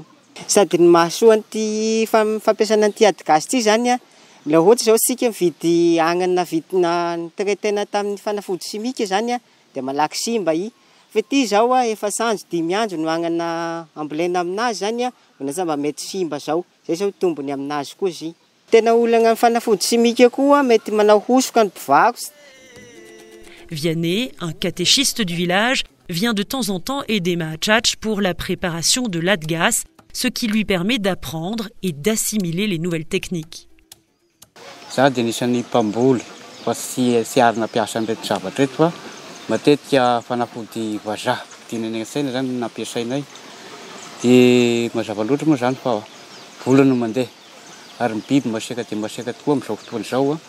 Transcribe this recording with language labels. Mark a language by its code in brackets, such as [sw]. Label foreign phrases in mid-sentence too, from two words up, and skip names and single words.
[mg] Sady ny mahasoa an'ity fampiasana an'ity HADGAS ity zany la ohatra zao sika mividy agnana vidina traitena tamin'ny fanafody simika zany dia malaky simba i. Fa ity zao efa sanjo 5 andro no agnana ambolena aminazy zany lasa mba mety simba zao. Zay zao tombony aminazy koa izy. Tena olana fanafody simika koa mety manao hosoka ny mpivaro. [fr] Vianney, un catéchiste du village, vient de temps en temps aider Mahachach pour la préparation de l'HADGAS, ce qui lui permet d'apprendre et d'assimiler les nouvelles techniques. [mg] Ça dia nisany mpamboly fa tsy arina piasa an'ireto zavatra reto fa matetika fanafody vazaha tianany an-tsaina zany nampiasainay Dia mazava loatra moa zany fa vola no mandeha. Ary ny biby masiaka dia masiaka tokoa amin'izao fotoana izao a.